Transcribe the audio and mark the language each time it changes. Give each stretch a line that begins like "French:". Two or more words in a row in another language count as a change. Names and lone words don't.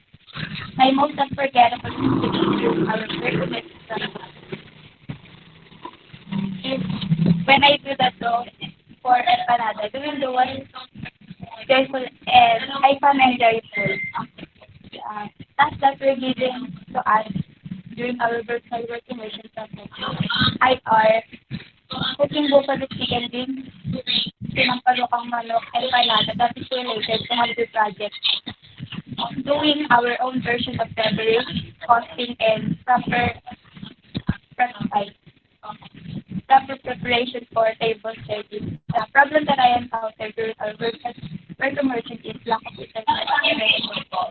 English: My most unforgettable experience during our first semester is when I do the dough for empanada. Doing the one joyful and I found enjoyable. Tasks that were given to us during our virtual work immersion process. I are cooking buffalo chicken wings,
Filipino: sinampalukang manok,
English: empanada that is related to hobby project. Doing our own version of beverage, costing and prep proper preparation for table service. The problem that I encountered during our work immersion is lack of internet available.